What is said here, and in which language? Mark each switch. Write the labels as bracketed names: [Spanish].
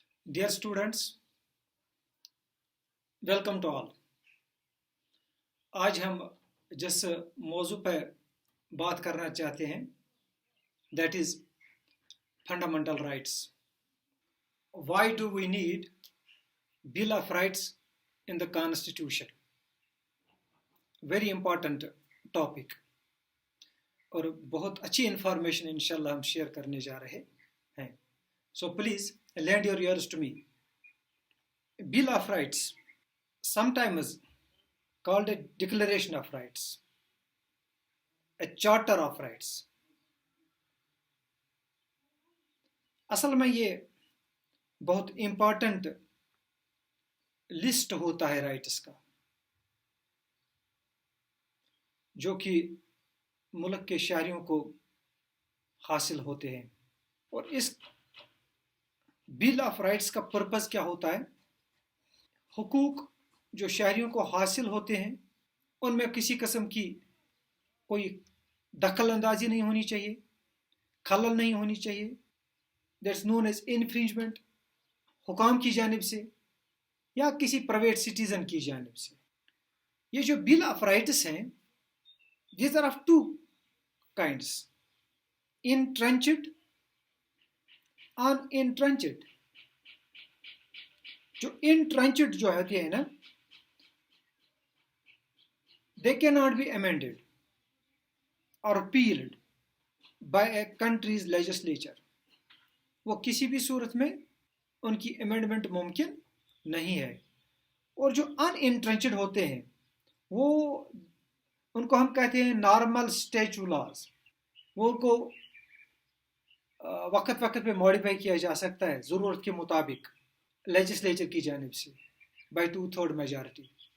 [English] Dear students, welcome to all. [Hindi] आज हम जिस मौजू पर बात करना चाहते हैं, [English] that is fundamental rights. Why do we need Bill of Rights in the Constitution? Very important topic. [Hindi] और बहुत अच्छी इंफॉर्मेशन इंशाल्लाह हम शेयर करने जा रहे हैं. [English] So please lend your ears to me. Bill of Rights, sometimes called a Declaration of Rights, a Charter of Rights. [Hindi] असल में ये बहुत इम्पॉर्टेंट लिस्ट होता है राइट्स का, जो कि मुल्क के शहरियों को हासिल होते हैं. और इस बिल ऑफ राइट्स का पर्पस क्या होता है? हुकूक जो शहरियों को हासिल होते हैं उनमें किसी किस्म की कोई दखल अंदाजी नहीं होनी चाहिए, खलल नहीं होनी चाहिए. [English] that's known as infringement, [Hindi] हुकाम की जानिब से या किसी प्राइवेट सिटीजन की जानिब से. ये जो बिल ऑफ राइट्स हैं, [English] these are of two kinds, entrenched, unentrenched. [Hindi] जो entrenched जो होती है ना, [English] they cannot be amended or repealed by a country's legislature. [Hindi] वो किसी भी सूरत में उनकी अमेंडमेंट मुमकिन नहीं है. और जो अनइंट्रेंचड होते हैं वो उनको हम कहते हैं नॉर्मल स्टैच्यू लॉज. वो उनको वक्त वक्त पे मॉडिफाई किया जा सकता है ज़रूरत के मुताबिक लेजिस्लेचर की जानिब से बाय 2/3 मेजॉरिटी.